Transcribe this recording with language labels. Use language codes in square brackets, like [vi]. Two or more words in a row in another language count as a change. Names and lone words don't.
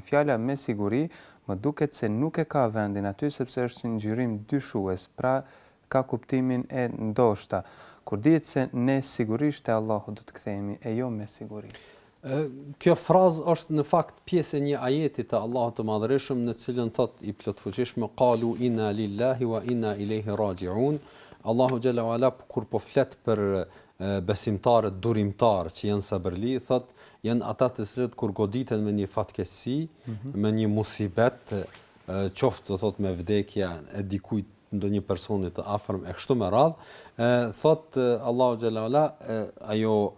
[sq] Fjala me siguri më duket se nuk e ka vendin aty sepse është një ngjyrim dyshues, pra ka kuptimin e ndoshta, kur dihet se ne sigurisht te Allahu do të kthehemi e jo me siguri. Kjo frazë është në fakt pjesë e një ajeti të Allahut të Madhërisht në cilën thot i plotfuqishëm [ar] قالوا إنا لله وإنا إليه راجعون. [sq] Allahu xhalla wala kur po flet për besimtarët durimtar që janë sabërli, thot janë ata të cilët kur goditen me një fatkeqësi, me një musibet, qoftë thot me vdekja e dikujt ndonjë personi të afërm e kështu me radh, thot Allahu xhalla wala ajo